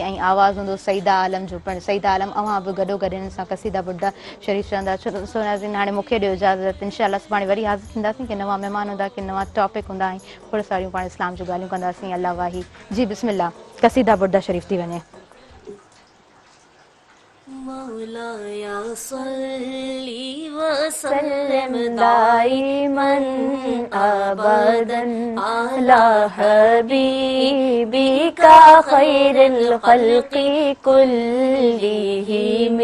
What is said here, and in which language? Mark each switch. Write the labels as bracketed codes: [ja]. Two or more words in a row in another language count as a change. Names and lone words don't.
[sd] ऐं आवाज़ु हूंदो सईदा आलम जो। पिणु सईदा आलम अव्हां बि गॾोगॾु हिन सां क़सीदा बुर्दा शरीफ़ चवंदा। सो नाज़रीन हाणे मूंखे ॾियो इजाज़त। इंशाअल्लाह सुभाणे वरी हाज़िर थींदासीं कि नवां महिमान हूंदा कि नवां टॉपिक हूंदा ऐं खोड़ सारियूं पाण इस्लाम जूं ॻाल्हियूं कंदासीं। अल्लाह वाही जी बिस्मिल्लाह क़सीदा बुर्दा शरीफ़ थी वञे। [ar] مولاي صل وسلم دائما أبدا على حبيبك خير الخلق كلهم.